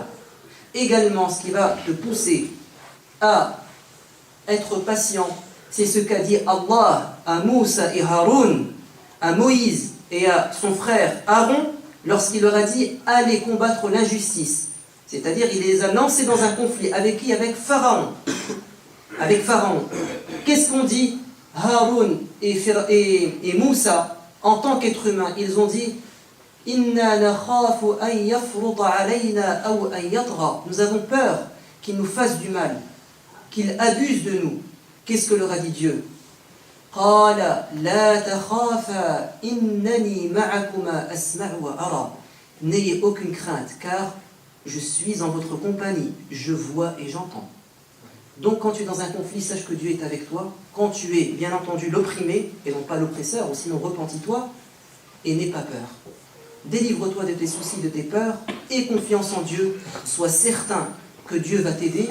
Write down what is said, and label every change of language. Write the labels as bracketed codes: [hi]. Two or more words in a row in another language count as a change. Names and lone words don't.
[fr] Également, ce qui va te pousser à être patient, c'est ce qu'a dit Allah à Moussa et Haroun, à Moïse et à son frère Aaron, lorsqu'il leur a dit « Allez combattre l'injustice ». C'est-à-dire, il les a lancés dans un conflit. Avec qui? Avec Pharaon. Avec Pharaon. Qu'est-ce qu'on dit? Haroun et Moussa, en tant qu'être humain, ils ont dit « [ar] إننا نخاف أن يفرط علينا أو أن يطغى [fr] » Nous avons peur qu'il nous fasse du mal, qu'il abuse de nous. Qu'est-ce que leur a dit Dieu? [ar] قال لا تخافا إنني معكما أسمع وأرى. [fr] N'ayez aucune crainte, car je suis en votre compagnie, je vois et j'entends. Donc quand tu es dans un conflit, sache que Dieu est avec toi. Quand tu es, bien entendu, l'opprimé, et non pas l'oppresseur, ou sinon repentis-toi, et n'aie pas peur. Délivre-toi de tes soucis, de tes peurs, aie confiance en Dieu, sois certain que Dieu va t'aider.